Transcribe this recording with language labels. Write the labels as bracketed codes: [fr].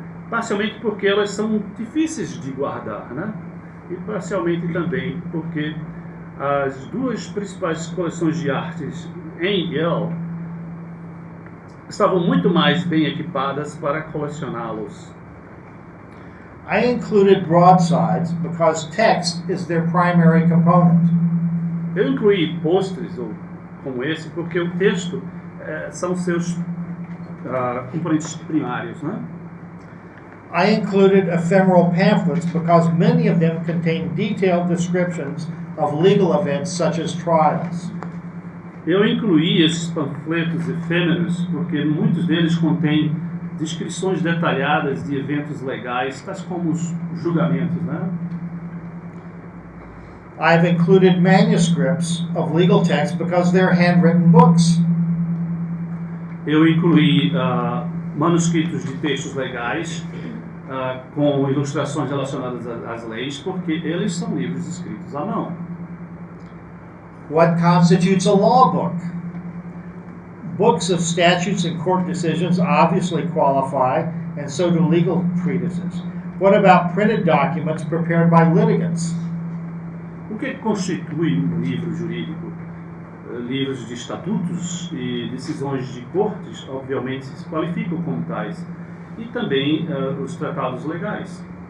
[pt] Parcialmente porque elas são difíceis de guardar, né? E parcialmente também porque as duas principais coleções de artes em Yale estavam muito mais bem equipadas para colecioná-los. [en] I included broadsides because text is their primary component. [pt] Eu incluí pôsteres como esse porque o texto são seus componentes primários, né? [en] I included ephemeral pamphlets because many of them contain detailed descriptions of legal events such as trials. [pt] Eu incluí esses panfletos efêmeros porque muitos deles contêm descrições detalhadas de eventos legais, tais como os julgamentos, né? [en] I've included manuscripts of legal texts because they're handwritten books. [pt] Eu incluí manuscritos de textos legais com ilustrações relacionadas às leis, porque eles são livros escritos à mão. [en] What constitutes a law book? Books of statutes and court decisions obviously qualify, and so do legal treatises. What about printed documents prepared by litigants? [pt] O que constitui um livro jurídico? Livros de estatutos e decisões de cortes, obviamente, se qualificam como tais. E também os tratados legais.